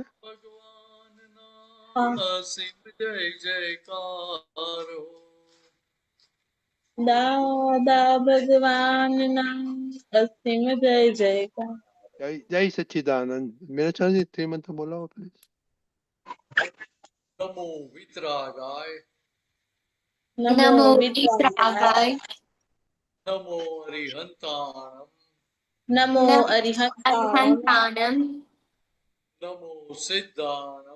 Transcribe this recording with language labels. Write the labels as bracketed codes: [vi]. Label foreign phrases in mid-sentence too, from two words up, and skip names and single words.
[hi] भगवान हाँ, ना सिम जय जयकार हो। दादा भगवान असीम जय जयकार। जय जय सच्चिदानंद। मीनाक्षी जी 3 मंत्र बोलाओ प्लीज। [sa] नमो वितरागाय नमो नमो विद्याय। विद्रागाय [pra] नमो अरिहंताणम नमो नमो अरिहंताय। अर्हन्ताणम् नमो सिद्धाणम